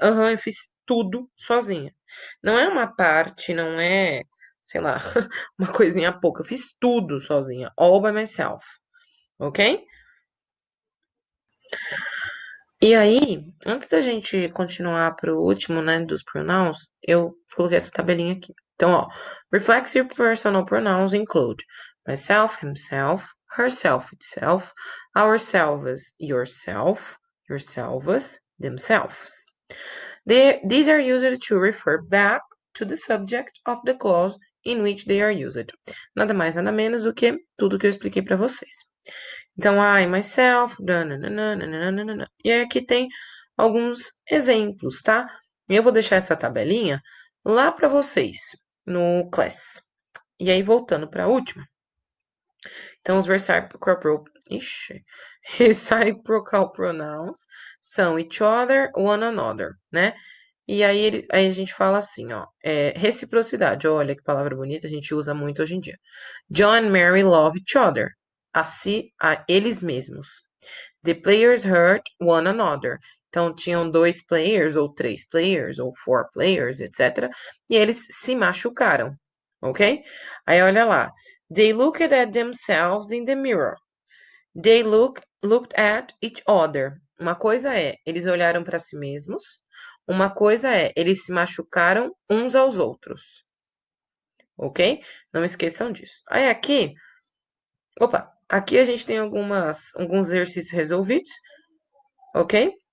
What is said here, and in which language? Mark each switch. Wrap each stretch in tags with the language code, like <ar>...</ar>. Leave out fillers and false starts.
<pt>Aham, eu fiz tudo sozinha. Não é uma parte, não é, sei lá, uma coisinha pouca. Eu fiz tudo sozinha,</pt> <en>all by myself,</en> <pt>ok? E aí, antes da gente continuar pro último, né, dos pronouns, eu coloquei essa tabelinha aqui. Então, ó,</pt> <en>reflexive personal pronouns include myself, himself, herself, itself, ourselves, yourself, yourselves, themselves. These are used to refer back to the subject of the clause in which they are used.</en> <pt>Nada mais, nada menos do que tudo que eu expliquei para vocês. Então, I, myself, nananana. E aí aqui tem alguns exemplos, tá? Eu vou deixar essa tabelinha lá para vocês no class. E aí, voltando para a última. Então, os reciprocal pronouns são each other, one another, né? E aí, aí a gente fala assim, ó, reciprocidade. Olha que palavra bonita, a gente usa muito hoje em dia.</pt> <en>John and Mary love each other.</en> <pt>A eles mesmos.</pt> <en>The players hurt one another.</en> <pt>Então, tinham dois players, ou três players, ou four players, etc. E eles se machucaram, ok? Aí, olha lá.</pt> <en>They looked at themselves in the mirror. They looked at each other.</en> <pt>Uma coisa é, eles olharam para si mesmos. Uma coisa é, eles se machucaram uns aos outros. Ok? Não esqueçam disso. Aí aqui, opa, aqui a gente tem alguns exercícios resolvidos. Ok?</pt>